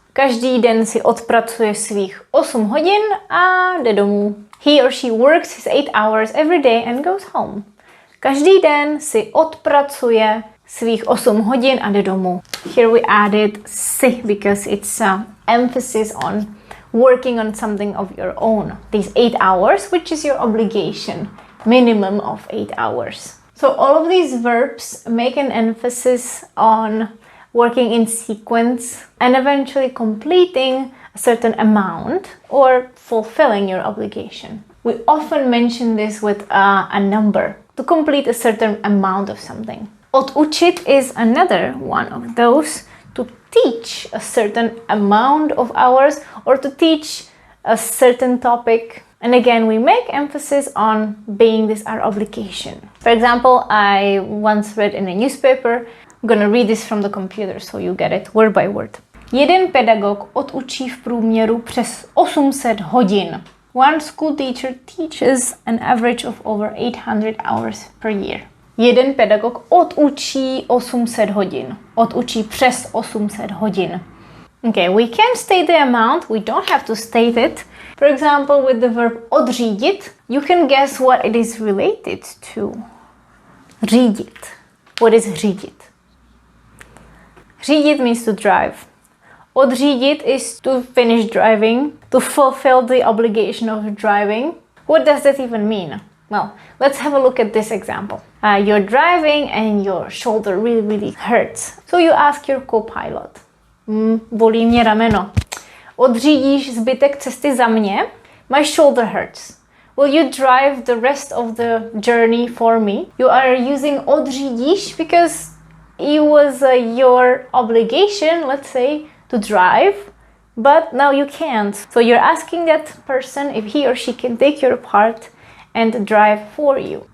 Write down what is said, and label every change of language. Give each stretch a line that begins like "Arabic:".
Czech: Každý den si odpracuje svých 8 hodin a jde domů.
English: He or she works his 8 hours every day and goes home.
Czech: Každý den si odpracuje svých 8 hodin a jde domů.
English: Here we added si because it's emphasis on working on something of your own. These 8 hours, which is your obligation, minimum of 8 hours. So all of these verbs make an emphasis on working in sequence and eventually completing a certain amount or fulfilling your obligation. We often mention this with a number, to complete a certain amount of something. Odučit is another one of those, to teach a certain amount of hours or to teach a certain topic. And again, we make emphasis on being this our obligation. For example, I once read in a newspaper, I'm gonna read this from the computer so you get it word by word.
Czech: Jeden pedagog odučí v průměru přes 800 hodin.
English: One school teacher teaches an average of over 800 hours per year.
Czech: Jeden pedagog odučí 800 hodin. Odučí přes 800 hodin.
English: Okay, we can state the amount, we don't have to state it. For example, with the verb odřídit, you can guess what it is related to. Řídit. What is řídit? Řídit means to drive. Odřídit is to finish driving, to fulfill the obligation of driving. What does that even mean? Well, let's have a look at this example. You're driving and your shoulder really hurts. So you ask your co-pilot.
Czech: Bolí mě rameno. Odřídíš zbytek cesty za mě?
English: My shoulder hurts. Will you drive the rest of the journey for me? You are using odřídíš because it was your obligation, let's say, to drive, but now you can't. So you're asking that person if he or she can take your part and drive for you.